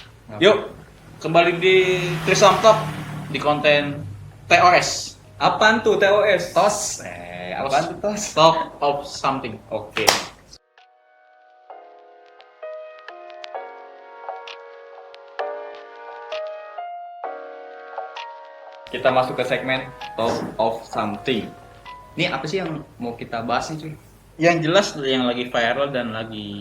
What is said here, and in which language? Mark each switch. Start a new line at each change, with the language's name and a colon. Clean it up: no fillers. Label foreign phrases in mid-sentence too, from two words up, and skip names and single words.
Indonesian: Yuk, kembali di Trisam Talk di konten TOS. Apaan tuh TOS? TOS. Apaan tuh TOS?
English: Talk of something.
Indonesian: Oke. Kita masuk ke segmen Talk of Something. Ini apa sih yang mau kita bahas nih cuy? Yang jelas yang lagi viral dan lagi